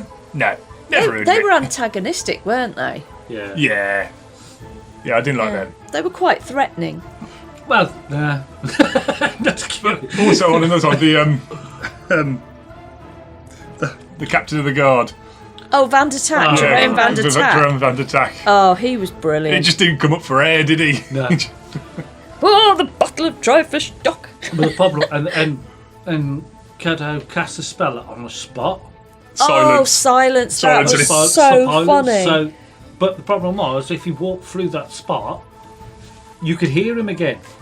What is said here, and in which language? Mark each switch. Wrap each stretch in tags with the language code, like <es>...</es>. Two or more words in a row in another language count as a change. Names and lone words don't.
<en>No, never heard of they it. were antagonistic, weren't they? Yeah. Yeah. Yeah, I didn't like Yeah. them. They were quite threatening. Well, that's cute. Also on another side, the captain of the guard. Oh, Van der Tak, Jerome Van der Tak. Jerome Van der Tak. Oh, he was He brilliant. just didn't come up for air, did he? No. Oh, the Battle of Dryfish Dock. But the problem, and Cato cast a spell on the spot. Oh, Silence. silence. That Silence was and so Silence. funny. So, but the problem was, if you walked through that spot, you could hear him again.</en>